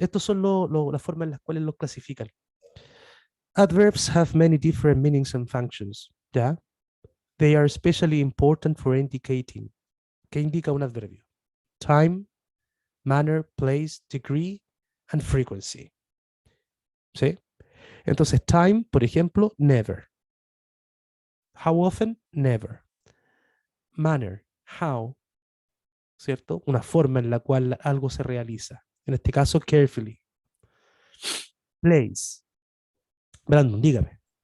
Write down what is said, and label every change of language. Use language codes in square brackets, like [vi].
[es] Estas son las formas en las cuales los clasifican. [en] Adverbs have many different meanings and functions. [es] ¿Ya? [en] They are especially important for indicating. [es] ¿Qué indica un adverbio? [en] Time, manner, place, degree, and frequency. [es] ¿Sí? [en] Entonces, time, [es] por ejemplo, [en] never. How often? Never. [es] Manner, how, ¿cierto? Una forma en la cual algo se realiza. En este caso, carefully. Place. Brandon, dígame.